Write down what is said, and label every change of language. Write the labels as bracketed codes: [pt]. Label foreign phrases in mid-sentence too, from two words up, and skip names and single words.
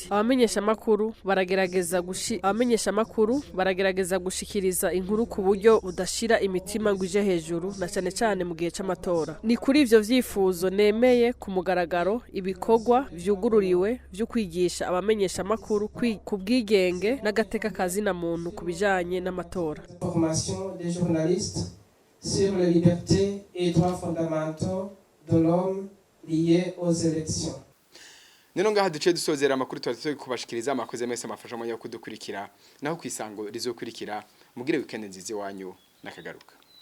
[rn] Abamenyesha makuru baragerageza gushikiriza inkuru ku buryo udashira imitima ngwije hejuru na cyane mu gihe c'amatora. Ni kuri ivyo vyifuzo nemeye ku mugaragaro ibikorwa vyugururiwe vyo kwigisha abamenyesha makuru ku bwigenge n'agateka kazina muntu kubijanye n'amatora. [fr] Formation des journalistes sur les libertés et droits fondamentaux de l'homme liés aux élections. [rn] Nino ngaha duce dusozera amakuru twari kubashikiriza amakoze mese amafasha mu yo kudukurikira naho kwisango rizokurikira mugire weekend nziza wanyu nakagaruka.